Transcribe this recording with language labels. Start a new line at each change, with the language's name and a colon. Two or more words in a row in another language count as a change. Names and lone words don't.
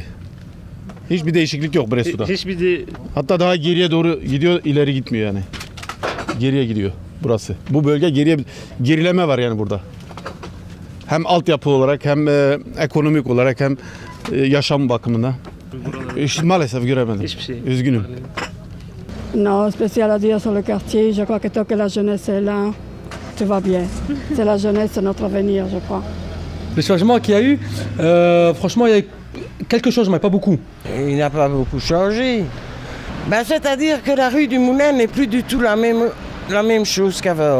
Turkish: Hiçbir değişiklik yok Bresto'da. Hatta daha geriye doğru gidiyor, ileri gitmiyor yani. Geriye gidiyor burası. Bu bölge gerileme var yani burada. Hem altyapı olarak hem ekonomik olarak hem yaşam bakımından. Maalesef göremedim. Hiçbir şey. Üzgünüm.
French: Non, spécial à dire sur le quartier. Je crois que tant que la jeunesse est là, tout va bien. C'est la jeunesse, c'est notre avenir, je crois. Le changement qu'il y a eu, franchement, il y a quelque chose, mais pas beaucoup. Il n'a pas beaucoup changé. Ben, c'est-à-dire que la rue du Moulin n'est plus du tout la même chose qu'avant.